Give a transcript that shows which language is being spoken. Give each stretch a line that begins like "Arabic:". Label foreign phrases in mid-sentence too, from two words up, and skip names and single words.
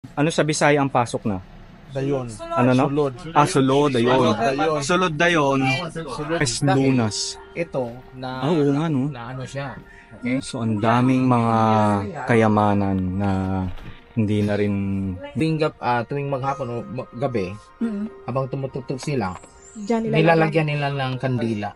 Filipino: Ano sa Bisaya ang pasok na?
Cebuano: Dayon.
Filipino: Ano no?
Cebuano: Sulod. Sulod, ayun. Dayon. Sulod dayon. Sulod. Es lunas.
Filipino: Ito na Oo nga no. na ano siya. Okay? So ang daming mga kayamanan na hindi na rin Tuwing maghapon o gabi, habang tumutugtog sila, Diyan nila nilalagyan nila ng kandila.